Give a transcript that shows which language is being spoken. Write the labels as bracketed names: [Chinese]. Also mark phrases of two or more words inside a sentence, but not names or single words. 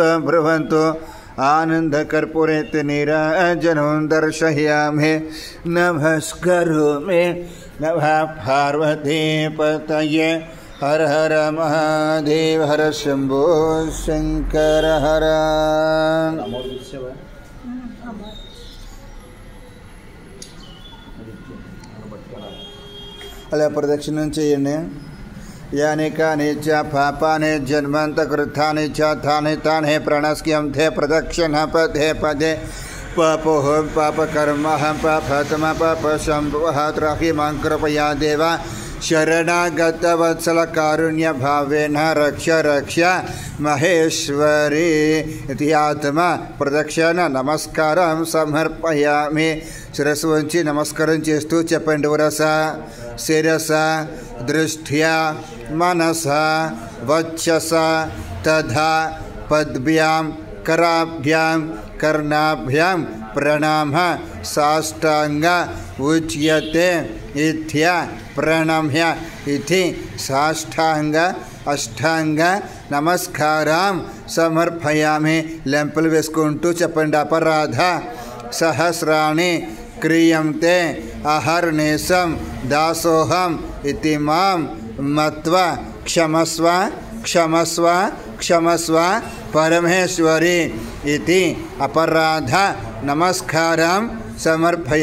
[Sanskrit] ब्रुवन्तु। आनन्दकर्पूरेति नीराजनं दर्शयामि। नमस्करोमि। नमः पार्वतीपतये। हर हर महादेव। हर शंभो शंकर हर। [Telugu] అలా ప్రదక్షిణం చేయండి। [Sanskrit] यानि कानि च पापानि जन्मान्तकृतानि च तानि तानि प्रणश्यन्ते प्रदक्षिणपदे पदे पापोऽहं पापकर्महं पापतमः पापसम्भवः त्राहि मां कृपया देव शरणागतवत्सलकारुण्यभावेन रक्ष रक्ष महेश्वरी इति आत्मा प्रदक्षिण नमस्कारं समर्पयामि. [Telugu] శిరస్సు వంచి నమస్కారం చేస్తూ చెప్పండి. [Sanskrit] వరస శిరస దృష్ట్యా మనస వక్షస తథా పద్భ్యాం कराभ्यां कर्णाभ्यां प्रणाम साष्टांग उच्यते इत्या प्रणम्य इति साष्टांग अष्टांग नमस्कारां समर्पयामि. [Telugu] लెంపలు వేసుకుంటూ చెప్పండి. [Sanskrit] अपराध सहस्राणि क्रियन्ते अहर्निशं दासोऽहम् इति मां मत्वा क्षमस्व क्षमस्व क्षमस्व परमेश्वरी इति अपराध नमस्कारं समर्पयामि.